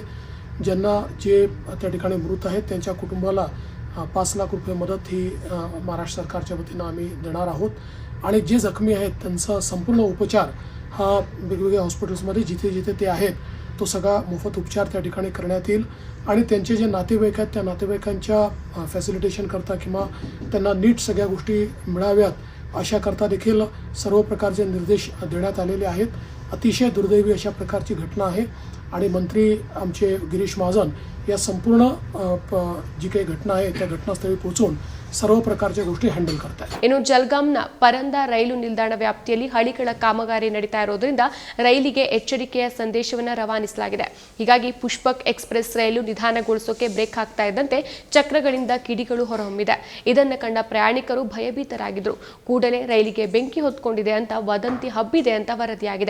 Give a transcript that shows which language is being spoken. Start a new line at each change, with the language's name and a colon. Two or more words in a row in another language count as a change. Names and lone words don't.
Marathi: ज्यांना जे त्या ठिकाणी मृत आहेत त्यांच्या कुटुंबाला 5 लाख रुपये मदत ही महाराष्ट्र सरकारच्या वतीनं आम्ही देणार आहोत आणि जे जखमी आहेत त्यांचा संपूर्ण उपचार हा वेगवेगळ्या हॉस्पिटल्समध्ये जिथे जिथे ते आहेत तो सगळा मोफत उपचार त्या ठिकाणी करण्यात येईल आणि त्यांचे जे नातेवाईक आहेत त्या नातेवाईकांच्या फॅसिलिटेशन करता किंवा त्यांना नीट सगळ्या गोष्टी मिळाव्यात अशा करता देखील सर्व प्रकारचे निर्देश देण्यात आलेले आहेत. अतिशय दुर्दैवी अशा प्रकारची घटना आहे आणि मंत्री आमचे गिरीश महाजन या संपूर्ण जी काही घटना आहे त्या घटनास्थळी पोहोचून सर्व प्रकारच्या गोष्टी हँडल करतायत.
Kannada: ಇನ್ನು ಜಲ್ಗಾಂನ ಪರಂದ ರೈಲು ನಿಲ್ದಾಣ ವ್ಯಾಪ್ತಿಯಲ್ಲಿ ಹಳಿಗಳ ಕಾಮಗಾರಿ ನಡೀತಾ ಇರೋದ್ರಿಂದ ರೈಲಿಗೆ ಎಚ್ಚರಿಕೆಯ ಸಂದೇಶವನ್ನು ರವಾನಿಸಲಾಗಿದೆ. ಹೀಗಾಗಿ ಪುಷ್ಪಕ್ ಎಕ್ಸ್‌ಪ್ರೆಸ್ ರೈಲು ನಿಧಾನಗೊಳಿಸೋಕೆ ಬ್ರೇಕ್ ಹಾಕ್ತಾ ಇದ್ದಂತೆ ಚಕ್ರಗಳಿಂದ ಕಿಡಿಗಳು ಹೊರಹೊಮ್ಮಿದೆ. ಇದನ್ನು ಕಂಡ ಪ್ರಯಾಣಿಕರು ಭಯಭೀತರಾಗಿದ್ರು. ಕೂಡಲೇ ರೈಲಿಗೆ ಬೆಂಕಿ ಹೊತ್ಕೊಂಡಿದೆ ಅಂತ ವದಂತಿ ಹಬ್ಬಿದೆ ಅಂತ ವರದಿಯಾಗಿದೆ.